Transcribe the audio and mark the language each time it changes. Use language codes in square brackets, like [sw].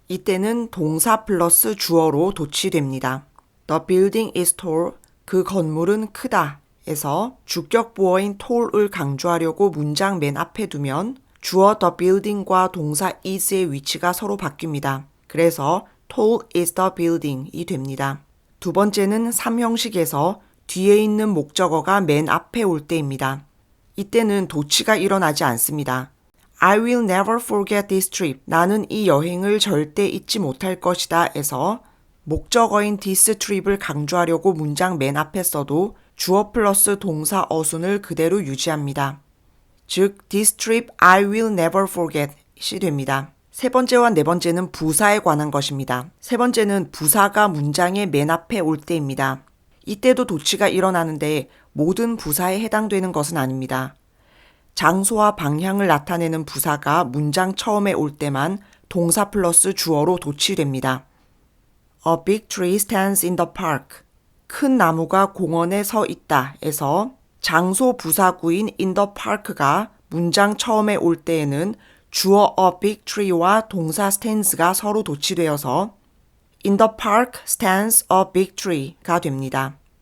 [ko] 이때는 동사 플러스 주어로 도치됩니다. [en] The building is tall. [ko] 그 건물은 크다. 에서 주격 보어인 tall을 강조하려고 문장 맨 앞에 두면 주어 [en] the building [ko] 과 동사 is의 위치가 서로 바뀝니다. 그래서 [en] tall is the building [ko] 이 됩니다. 두 번째는 3형식에서 뒤에 있는 목적어가 맨 앞에 올 때입니다. 이때는 도치가 일어나지 않습니다. [en] I will never forget this trip. [ko] 나는 이 여행을 절대 잊지 못할 것이다 에서 목적어인 [en] this trip [ko] 을 강조하려고 문장 맨 앞에 써도 주어 플러스 동사 어순을 그대로 유지합니다. 즉, [en] this trip I will never forget [ko] 이 됩니다. 세 번째와 네 번째는 부사에 관한 것입니다. 세 번째는 부사가 문장의 맨 앞에 올 때입니다. 이때도 도치가 일어나는데 모든 부사에 해당되는 것은 아닙니다. 장소와 방향을 나타내는 부사가 문장 처음에 올 때만 동사 플러스 주어로 도치됩니다. [en] A big tree stands in the park. [ko] 큰 나무가 공원에 서 있다 에서 장소 부사구인 [en] in the park [ko] 가 문장 처음에 올 때에는 주어 [en] a big tree [ko] 와 동사 stands가 서로 도치되어서 [en] in the park stands a big tree [ko] 가 됩니다.